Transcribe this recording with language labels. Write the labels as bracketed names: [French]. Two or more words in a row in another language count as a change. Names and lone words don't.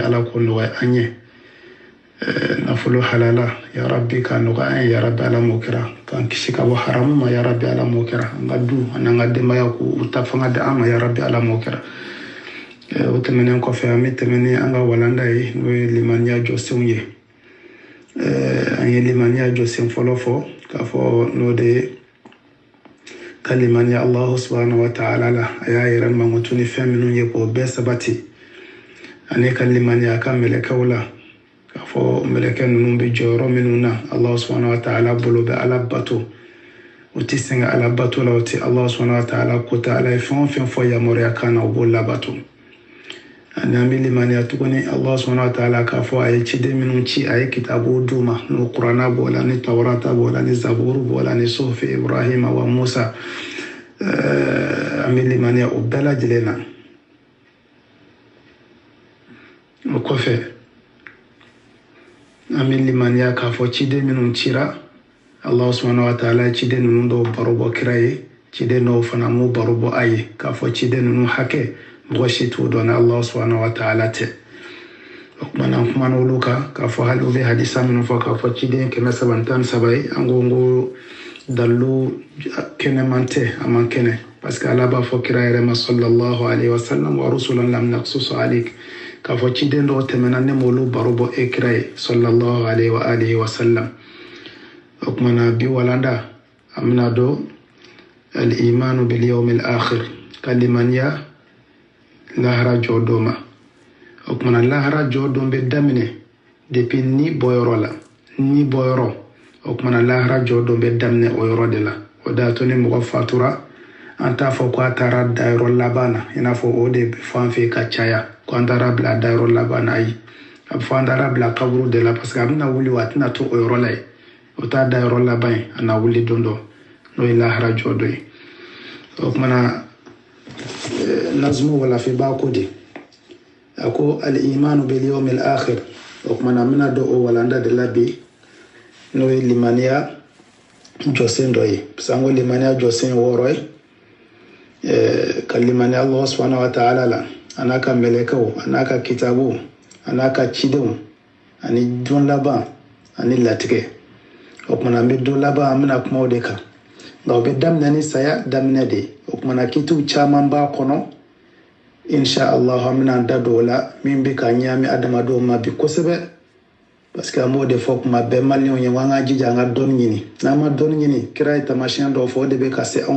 [Bambara] ala k'o nɔgɔya an ye nafolo halala [Arabic] يا ربي [Bambara] ka nɔgɔya [Arabic] يا ربي [Bambara] ala m'o kɛra k'an kisi ka bɔ haramu ma [Arabic] يا ربي [Bambara] ala m'o kɛra an ka du ani an ka denbaya k'u ta fanga di an ma ya rabbi ala m'o kɛra o tɛmɛnen kɔfɛ an bɛ tɛmɛ ni an ka walanda ye n'o ye limaniya jɔsenw ye an ye limaniya jɔsen fɔlɔ fɔ k'a fɔ n'o de ye ka limaniya [Arabic] الله سبحانه وتعالى [Bambara] la a y'a yɛrɛ mankutu ni fɛn minnu ye k'o bɛɛ sabati ani ka limaniya ka mɛlɛkɛw la k'a fɔ mɛlɛkɛ ninnu bɛ jɔyɔrɔ minnu na [Arabic] الله سبحانه وتعالى [Bambara] bolo bɛ ala bato o tɛ sɛgɛn ala bato la o tɛ [Arabic] الله سبحانه وتعالى [Bambara] kota ala ye fɛn o fɛn fɔ yamaruya kan na o b'o labato ani an bɛ limaniya tuguni [Arabic] الله سبحانه وتعالى [Bambara] k'a fɔ a ye ciden minnu ci a ye kitabu d'u ma n'o kurana b'o la ni tawrata b'o la ni zaburu b'o la ni suhufi Ibrahima wa Musa an bɛ limaniya o bɛɛ lajɛlen na o kɔfɛ an bɛ limaniya k'a fɔ ciden minnu cira [Arabic] الله سبحانه وتعالى [Bambara] ye ciden ninnu dɔw baro bɔ kira ye ciden dɔw fana m'o baro bɔ a ye k'a fɔ ciden ninnu hakɛ mɔgɔ si t'o dɔn ni [Arabic] الله سبحانه وتعالى [Bambara] tɛ o kumana an kumana olu kan k'a fɔ hali u bɛ hadisa minnu fɔ k'a fɔ ciden 313 ye an ko n ko dalilu kɛnɛman tɛ a man kɛnɛ [French] parce que [Bambara] ala b'a fɔ kira yɛrɛ ma [Arabic] صلى الله عليه وسلم ورسلا لم نقصص عليك [Bambara] k'a fɔ ciden dɔw tɛmɛna ne m'olu baro bɔ e kira ye [Arabic] صلى الله عليه وعلى آله وسلم [Bambara] o kumana bi walanda an bɛna dɔn [Arabic] الإيمان باليوم الآخر [Bambara] ka limaniya lahara jɔ dɔ ma o kumana lahara jɔ dɔ bɛ daminɛ depuis ni bɔyɔrɔ la ni bɔyɔrɔ o kumana lahara jɔ dɔ bɛ daminɛ o yɔrɔ de la o da to ni mɔgɔ fatura an t'a fɔ ko a taara dayɔrɔ laban na i n'a fɔ o de bɛ fɔ an fɛ ka caya ko an taara bila dayɔrɔ laban na ayi a bɛ fɔ an taara bila kaburu de la [French] parce que [Bambara] a bɛna wuli wa a tɛna to o yɔrɔ la yen o t'a dayɔrɔ laban ye a na wuli don dɔ n'o ye lahara jɔ dɔ ye o kumana nazumu walafiba ko de a ko [Arabic] الإيمان باليوم الآخر [Bambara] o kumana n bɛna don o walanda de la bi n'o ye limaniya jɔsen dɔ ye [French] parce que [Bambara] an ko limaniya jɔsen ye 6 ye ka limaniya [Arabic] الله سبحانه وتعالى [Bambara] la a n'a ka mɛlɛkɛw a n'a ka kitabu a n'a ka cidenw ani don laban ani latigɛ o kumana n bɛ don laban an bɛna kuma o de kan nka o bɛ daminɛ ni saya daminɛ de ye o kumana kitiw caman b'a kɔnɔ [Arabic] إن شاء الله [Bambara] an bɛna an da don o la min bɛ ka ɲagami adamadenw ma bi kosɛbɛ [French] parce que [Bambara] an b'o de fɔ kuma bɛɛ maliyɛnw ye an ka jija an ka dɔnni ɲini n'an ma dɔnni ɲini kira ye taamasiyɛn dɔw fɔ o de bɛ ka se anw